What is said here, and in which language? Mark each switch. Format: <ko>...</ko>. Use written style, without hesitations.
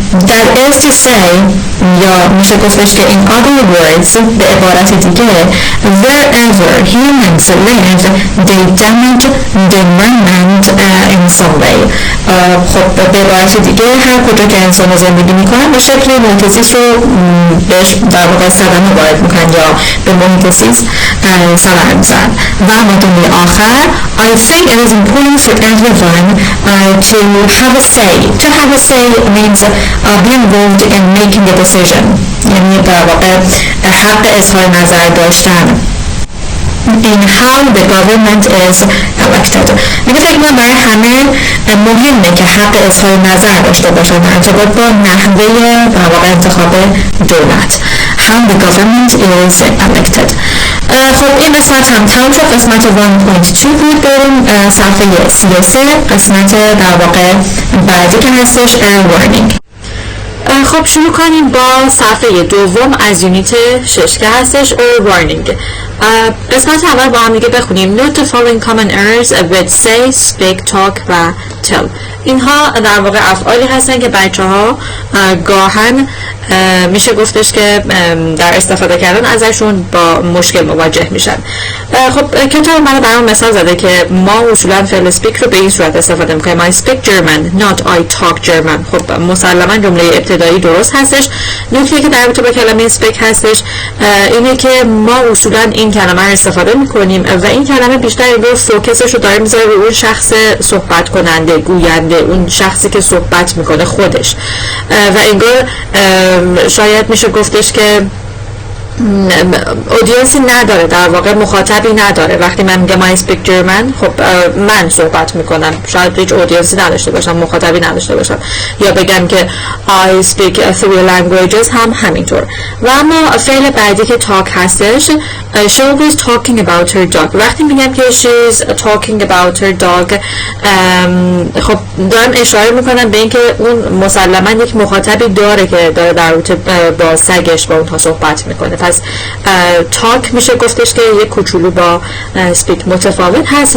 <en>that is to say</en> <fa>یا میشه گفتش که</fa> <en>in other words</en> <fa>به عبارت دیگه</fa> <en>wherever humans live they damage the environment in some way.</en> <fa>خب به عبارت دیگه هر کجا که انسان زندگی میکنن به شکل محیط زیست رو بهش در واقع صدمه وارد میکنن یا به محیط زیست صدمه میزنن. و مدل آخر</fa> <en>I think it is important for everyone to have a say. To have a say means be involved in making a decision.</en> <fa>یعنی در واقع حق اظهار نظر داشتن</fa> <en>in how the government is elected.</en> <fa>میگه فکر کنم برای همه مهمه که حق اظهار نظر داشته باشن در ارتباط با نحوه در واقع انتخاب دولت.</fa> <en>How the government is elected.</en> <fa>خب این قسمت هم تمام شد. قسمت 1.2 بود. بریم صفحه 33 قسمت در واقع بعدی که هستش warning. خب شروع کنیم با صفحه دوم از یونیت 6 که هستش warning. قسمت اول با هم دیگه بخونیم.</fa> <en>Note the following common errors with say, speak, talk و tell.</en> <fa>اینها در واقع افعالی هستن که بچه ها گاهن میشه گفتش که در استفاده کردن ازشون با مشکل مواجه میشن. خب کتاب من برام مثال زده که ما اصولا فعل speak رو به این صورت استفاده میکنیم.</fa> <en>I speak German, not I talk German.</en> <fa>خب مسلما جمله ابتدایی درست هستش. نکته که در رابطه با کلمه speak هستش اینه که ما اصولا این کلمه رو استفاده میکنیم و این کلمه بیشتر انگار فوکسش رو داره میذاره روی اون شخص صحبت کننده، گوینده، اون شخصی که صحبت میکنه خودش و انگار شاید میشه گفتش که اودینسی نداره، در واقع مخاطبی نداره. وقتی من میگم</fa> <en>I speak German</en> <fa>خب من صحبت میکنم، شاید هیچ اودینسی نداشته باشم، مخاطبی نداشته باشم. یا بگم که</fa> <en>I speak 3 languages</en> <fa>هم همینطور. و اما فعل بعدی که</fa> <en>talk هستش she was talking about her dog.</en> <fa>وقتی میگم که</fa> <en>she's talking about her dog</en> <fa>خب دارم اشاره میکنم به اینکه اون مسلما یک مخاطبی داره که داره در رابطه با سگش با اونها صحبت میکنه. پس talk میشه گفتش که یک کوچولو با speak متفاوت هست.</fa>